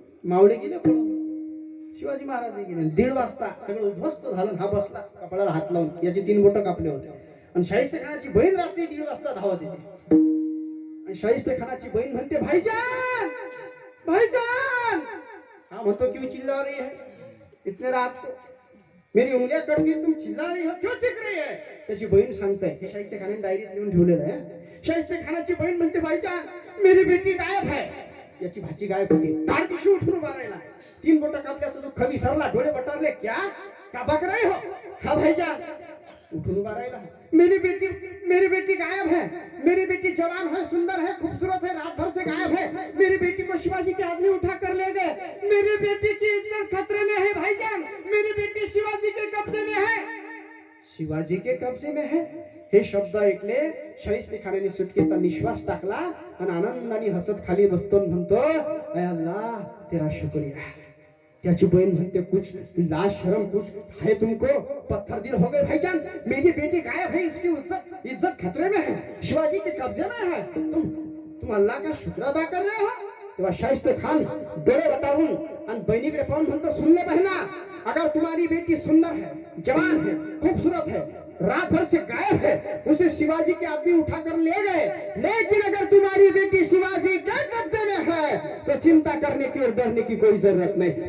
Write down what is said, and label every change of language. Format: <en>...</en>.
<mr>मावळे गेले पळून, शिवाजी महाराज गेले. 1:30 वाजता सगळं उद्ध्वस्त झालं. हा बसला कपाळाला हात लावून, याची 3 बोटं कापले होते. आणि शाहिस्ते खानाची बहीण रात्री 1:30 वाजता धावत येते. आणि शाहिस्ते खानाची बहीण म्हणते, भाईजान भाईजान.</mr> <hi>हा म्हणतो, क्यों चिल्ला रही है इतने रात को, मेरी उंगलियां कट गई, तुम चिल्ला रही हो, क्यों चिल्ला रही है?</hi> <mr>त्याची बहीण सांगते, हे शाहिस्ते खानाने डायरीत लिहून ठेवलेलं आहे. शाहिस्ते खानाची बहीण म्हणते,</mr> <hi>भाईजान मेरी बेटी गायब है.</hi> <mr>याची भाची गायब होती. तार दिवशी उठून मारायला, 3 बोटं कापल्याचा दुःख विसरला, डोळे बटारले.</mr> <hi>क्या क्या बक रहे हो?</hi> <mr>हा भाईजान, उठून उभा राहिला.</mr> <hi>मेरी बेटी गायब है. मेरी बेटी जवान है, सुंदर है, खूबसूरत है, रात भर से गायब है. मेरी बेटी को शिवाजी के आदमी उठा कर ले गए. मेरी बेटी की इज्जत खतरे में है भाईजान. मेरी बेटी शिवाजी के कब्जे में है. शिवाजी के कब्जे में है.</hi> <mr>हे शब्द ऐकले शाहिस्तेखानाने सुटकेचा निश्वास टाकला आणि आनंदाने हसत खाली बसतो म्हणतो,</mr> <hi>ऐ अल्लाह तेरा शुक्रिया.</hi> <mr>त्याची बहीण म्हणते,</mr> <hi>कुछ लाज शर्म कुछ है तुमको? पत्थर दिल हो गए भाईजान. मेरी बेटी गायब है, इसकी इज्जत इज्जत खतरे में है, शिवाजी के कब्जे में है. तुम अल्लाह का शुक्र अदा कर रहे हो.</hi> <mr>तेव्हा शाहिस्ते खान डोळे वटारून आणि बहिणीकडे पाहून म्हणतो,</mr> <hi>सुन ले बहना, अगर तुम्हारी बेटी सुंदर है, जवान है, खूबसूरत है, रात भर से गायब है, उसे शिवाजी के आदमी उठाकर ले गए, लेकिन अगर तुम्हारी बेटी शिवाजी के कब्जे में है तो चिंता करने की और डरने की कोई जरूरत नहीं.</hi>